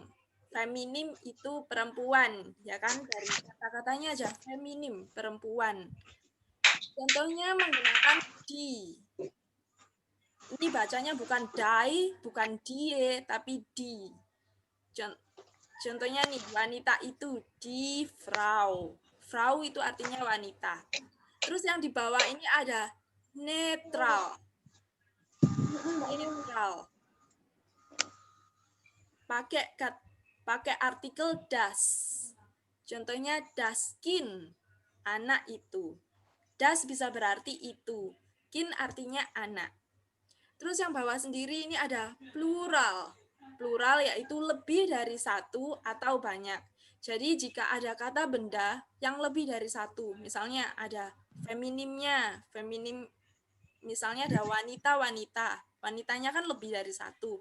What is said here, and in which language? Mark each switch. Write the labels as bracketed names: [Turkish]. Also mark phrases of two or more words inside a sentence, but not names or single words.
[Indonesian] Feminim itu perempuan, ya kan? Dari kata-katanya aja feminim, perempuan. Contohnya menggunakan die. Ini bacanya bukan die, bukan die, tapi die. Contohnya nih, wanita itu [German] die Frau. [Indonesian] Frau itu artinya wanita. Terus yang di bawah ini ada netral. Netral. Pakai artikel das. [German] Contohnya das Kind, [Indonesian] anak itu. Das bisa berarti itu. Kind artinya anak. Terus yang bawah sendiri ini ada plural. Plural yaitu lebih dari satu atau banyak. Jadi jika ada kata benda yang lebih dari satu, misalnya ada feminimnya, feminim, misalnya ada wanita-wanita, wanitanya kan lebih dari satu.